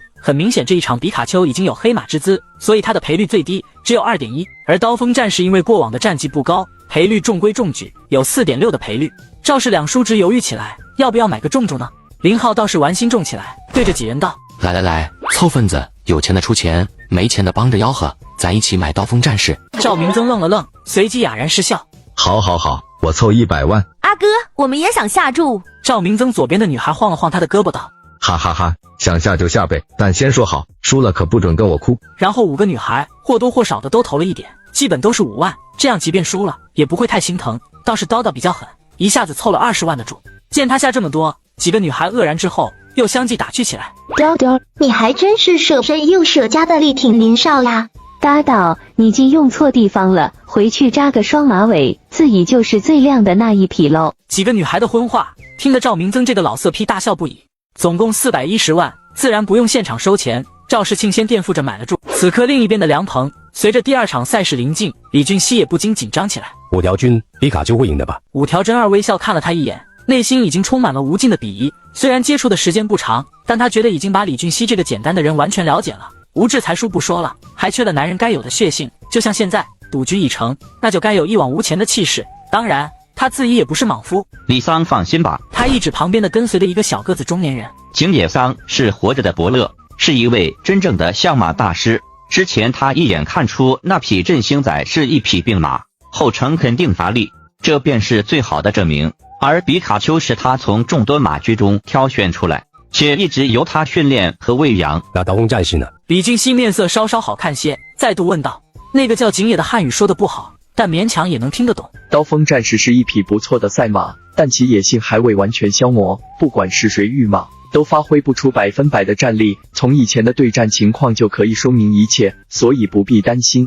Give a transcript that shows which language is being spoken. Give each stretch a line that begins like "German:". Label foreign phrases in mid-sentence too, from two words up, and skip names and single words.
Chinese: 很明顯這一場比卡丘已經有黑馬之姿，所以他的賠率最低只有 2.1， 而刀鋒戰士因為過往的戰績不高，賠率中規中矩，有 4.6 的賠率。趙氏2叔侄猶豫起來，要不要買個中注呢？林浩倒是玩心重起來，對着幾人道： 來，湊份子，有錢的出錢，沒錢的幫着吆喝，咱一起買刀鋒戰士。趙明增愣了愣，隨即啞然失笑。好，我湊100萬。阿哥，我們也想下注。趙明增左邊的女孩晃了晃他的胳膊道： 哈哈哈，想下就下唄，但先說好，輸了可不准跟我哭。然後5個女孩或多或少的都投了一點，基本都是5萬，這樣即便輸了也不會太心疼。倒是叨叨比較狠，一下子湊了20萬的注。見他下這麼多，幾個女孩愕然之後又相繼打趣起來。雕雕，你還真是捨身又捨家的力挺林少呀！搭檔，你竟用錯地方了，回去扎個雙馬尾，自己就是最亮的那一匹嘍。幾個女孩的婚話聽得趙明增這個老色批大笑不已。總共410萬，自然不用現场收錢，趙世慶先墊付着買了注。此刻另一邊的涼棚，隨着第2場賽事臨近，李俊熙也不禁緊張起來。 5條軍比卡丘會贏的吧？5條真二微笑看了他一眼，內心已經充滿了無盡的鄙夷。雖然接觸的時間不長，但他覺得已經把李俊熙這個簡單的人完全了解了。無智才疏不說了，還缺了男人該有的血性。就像現在賭局已成，那就該有一往無前的氣勢。當然他自己也不是莽夫。李桑放心吧，他一指旁邊的跟隨的一個小個子中年人，景野桑是活着的伯樂，是一位真正的相马大师。之前他一眼看出那匹振兴仔是一匹病馬，后程肯定乏力，這便是最好的證明。而比卡丘是他從众多馬驹中挑選出來，且一直由他訓練和餵養。那刀鋒戰士呢？李俊熙面色稍稍好看些，再度問道。那個叫景野的漢語說得不好，但勉強也能聽得懂。刀鋒戰士是一匹不錯的賽馬，但其野性還未完全消磨，不管是誰御馬都發揮不出100%的戰力，從以前的對戰情況就可以說明一切，所以不必擔心。